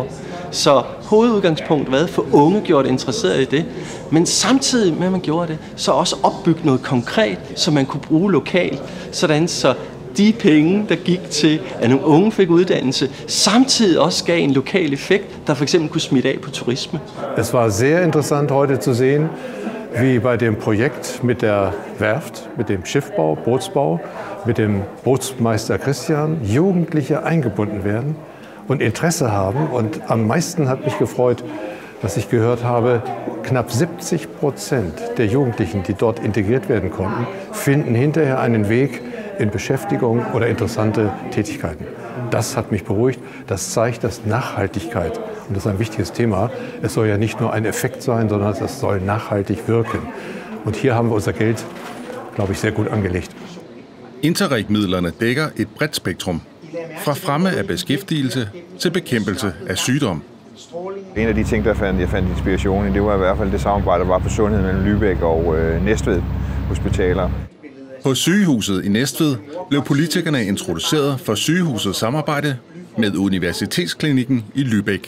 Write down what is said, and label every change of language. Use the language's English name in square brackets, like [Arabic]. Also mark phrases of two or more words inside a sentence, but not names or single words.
[Danish] Så hovedudgangspunkt var for unge gjort interesseret i det, men samtidig med at man gjorde det, så også opbygge noget konkret, som man kunne bruge lokalt, sådan så de penge, der gik til, at nogle unge fik uddannelse, samtidig også gav en lokal effekt, der for eksempel kunne smitte af på turisme. [German] Es war sehr interessant heute zu sehen, wie bei dem Projekt mit der Werft, mit dem Schiffbau, Bootsbau, mit dem Bootsmeister Christian Jugendliche eingebunden werden und Interesse haben. Und am meisten hat mich gefreut, dass ich gehört habe, knapp 70% der Jugendlichen, die dort integriert werden konnten, finden hinterher einen Weg in Beschäftigung oder interessante Tätigkeiten. Das hat mich beruhigt. Das zeigt, dass Nachhaltigkeit, und das ist ein wichtiges Thema, es soll ja nicht nur ein Effekt sein, sondern das soll nachhaltig wirken. Und hier haben wir unser Geld, glaube ich, sehr gut angelegt. [Danish] Interreg-midlerne dækker et bredt spektrum. Fra fremme af beskæftigelse til bekæmpelse af sygdom. En af de ting, jeg fandt inspiration i, det var i hvert fald det samarbejde, der var på sundhed mellem Lübeck og Næstved hospitaler. På sygehuset i Næstved blev politikerne introduceret for sygehusets samarbejde med Universitetsklinikken i Lübeck.